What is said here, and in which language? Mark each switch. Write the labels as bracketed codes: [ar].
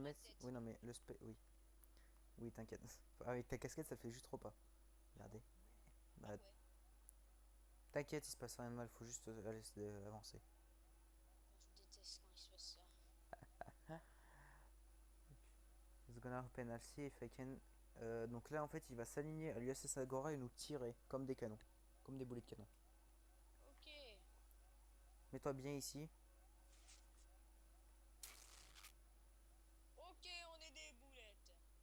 [en] Helmet. [fr] tête. Oui, non, mais le Space. Oui, oui, t'inquiète. Avec ta casquette, ça fait juste trop pas. Ah bon? Regardez. Ah Bah, ouais. t'inquiète, il se passe rien de mal, faut juste laisser avancer. Putain, je déteste quand il se passe ça. [en] It's gonna open, I'll see if I can. [fr] Donc là, en fait, il va s'aligner à l'USS Agora et nous tirer comme des canons. Comme des boulets de canon. Ok. Mets-toi bien ici. Ok, on est des boulettes.